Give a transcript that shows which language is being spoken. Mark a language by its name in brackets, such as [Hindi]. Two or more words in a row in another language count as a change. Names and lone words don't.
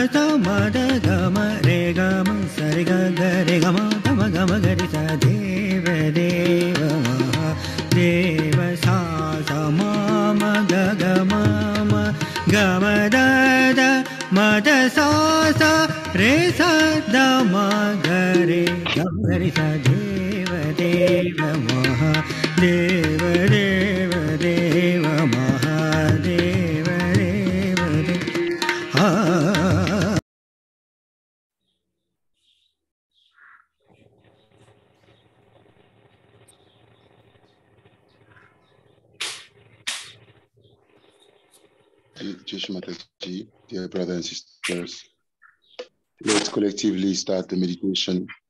[Sanskrit] mada gama re gama sari ga ga re gama gama gama ga re sa deva deva maha deva sa sa ma ma ga ga ma ma gama da da mada sa sa re sa da ma ga re gama re sa deva deva maha deva deva deva maha deva deva deva [English] Just Mataji, dear brothers and sisters, let's collectively start the meditation